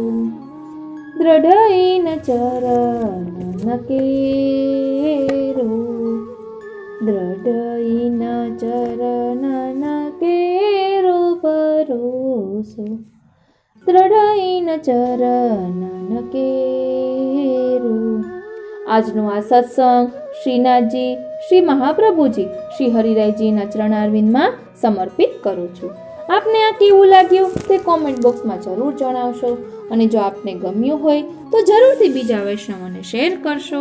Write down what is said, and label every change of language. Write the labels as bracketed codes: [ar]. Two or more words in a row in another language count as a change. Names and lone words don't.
[gu] દૃઢ ચરણ કેરો, દૃઢ ચરણ કેરો ભરોસો। દૃઢ ચરણ કેરો। આજનો આ સત્સંગ શ્રીનાથજી, શ્રી મહાપ્રભુજી, શ્રી હરિરાયજીના ચરણારવિંદમાં સમર્પિત કરું છું। આપને આ કેવું લાગ્યું તે કોમેન્ટ બોક્સમાં જરૂર જણાવશો અને જો આપને ગમ્યું હોય તો જરૂરથી બીજા વૈષ્ણવોને શેર કરશો।